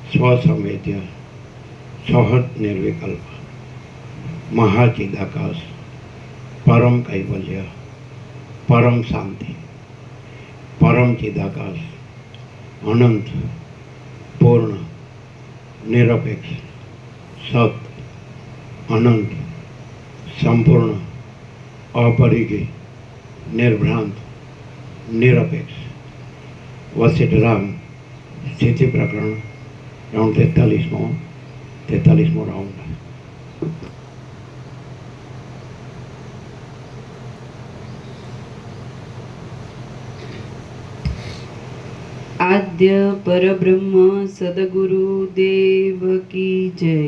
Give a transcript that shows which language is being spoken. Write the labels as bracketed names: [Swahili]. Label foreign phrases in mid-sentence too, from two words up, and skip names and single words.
[Sanskrit] स्वसंवेद्य, सहज निर्विकल्प, महाचिदाकाश, [Gujarati] પરમ કૈવલ્ય, પરમ શાંતિ, પરમ ચિદાકાશ, અનંત, પૂર્ણ, નિરપેક્ષ, સત, અનંત, સંપૂર્ણ, [Sanskrit] अपरिगी, निर्भ्रांत, निरपेक्ष। [Gujarati] વશિષ્ઠ રામ સ્થિતિ પ્રકરણ રાઉન્ડ 43મો રાઉન્ડ। [Hindi] आद्य परब्रह्म सद्गुरु देव की जय।